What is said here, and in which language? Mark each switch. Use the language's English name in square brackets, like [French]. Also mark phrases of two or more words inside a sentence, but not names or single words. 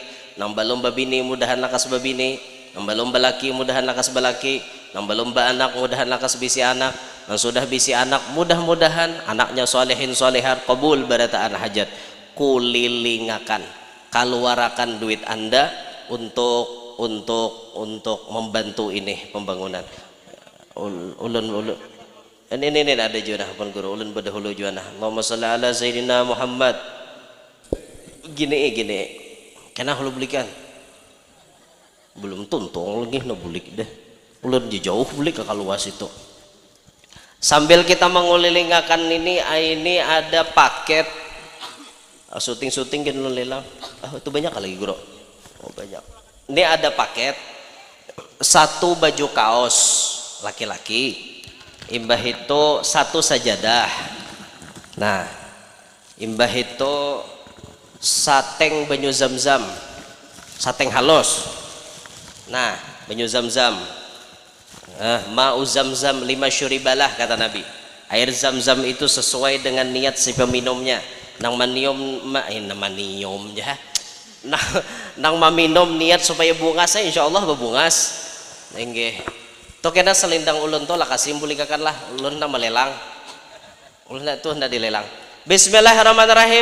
[Banjar] Nambah lomba bini mudahan lakas babini, nambah lomba laki mudahan lakas balaki, nambah lomba anak mudahan lakas bisi anak, dan sudah bisi anak mudah-mudahan anaknya solehin solehat, kabul barataan hajat. [Indonesian] Kulilingakan, keluarakan duit Anda untuk membantu ini pembangunan. [Banjar] Ulun ini ada junah pun guru ulun berdahulu junah. [Arabic] اللهم صل على سيدنا محمد. [Indonesian] Gini. [Banjar] Kena hulu belikan belum tuntung lagi no bulik deh ulun jauh bulik ke kaluas itu. [Indonesian] Sambil kita mengulilingakan ini ada paket syuting-syuting kan lelang. Itu banyak kali guru. Oh banyak. [Banjar] Ini ada paket satu baju kaos laki-laki, imbah itu satu sajadah. Nah, imbah itu sateng banyu zam-zam, sateng halus. Nah, banyu zam-zam. [Arabic] ماء زمزم 5 شرب له [Banjar] kata Nabi. [Indonesian] Air zam-zam itu sesuai dengan niat si peminumnya. [Banjar] Nang manium ya. Nang maminum niat supaya bungas insyaallah bebungas. Nggih. To kena selindang ulun to lah kasimbulikakan lah ulun na malelang. Ulun na tuh hendak dilelang. Bismillahirrahmanirrahim.